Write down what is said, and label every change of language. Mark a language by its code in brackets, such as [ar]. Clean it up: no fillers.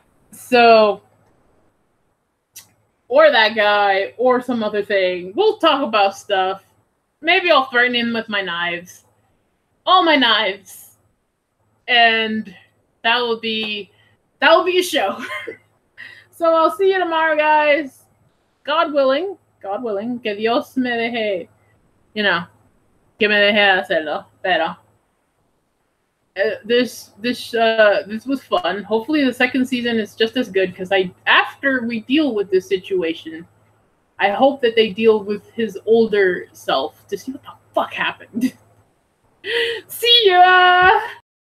[en] So, or that guy, or some other thing. We'll talk about stuff. Maybe I'll threaten him with my knives. All my knives. And That will be a show. So I'll see you tomorrow, guys. [es] God willing, que Dios me deje, que me deje hacerlo. Pero [en] this was fun. Hopefully the second season is just as good, because after we deal with this situation, I hope that they deal with his older self to see what the fuck happened. See ya!